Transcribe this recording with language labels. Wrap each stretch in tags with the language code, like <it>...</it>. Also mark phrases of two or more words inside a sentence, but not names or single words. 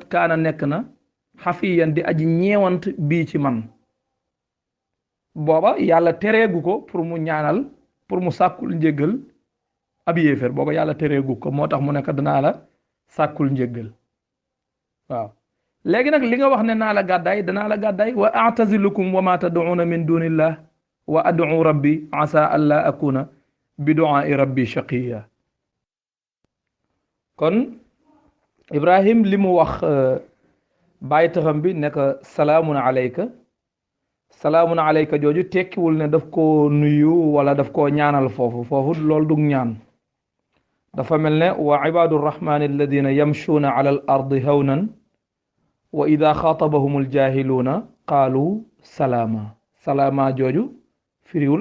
<wo>kaana nekk na xafiyan di aji ñeewant bii ci man booba yàlla tereegu ko pour mu sàkkul njéggal ab yéeféer booba yàlla tereegu ko moo tax mu nekk danaa la sàkkul njéggal waaw léegi nag li nga wax ne naa la gàddaay danaa la gàddaay</wo> <ar>وأعتزلكم وما تدعون من دون الله وأدعو ربي عسى أن لا أكون بدعاء ربي شقيا</ar> <wo>kon ibrahim li mu wax bàyyi taxam bi ne ko</wo> <ar>سلام عليك</ar> <wo>jooju tekkiwul ne daf koo nuyu wala daf koo ñaanal foofu loolu dug ñaan dafa mel ne</wo> <ar>وعباد الرحمن الذين يمشون على الأرض هونا وإذا خاطبهم الجاهلون قالوا سلاما</ar> <wo>jooju firiwul</wo>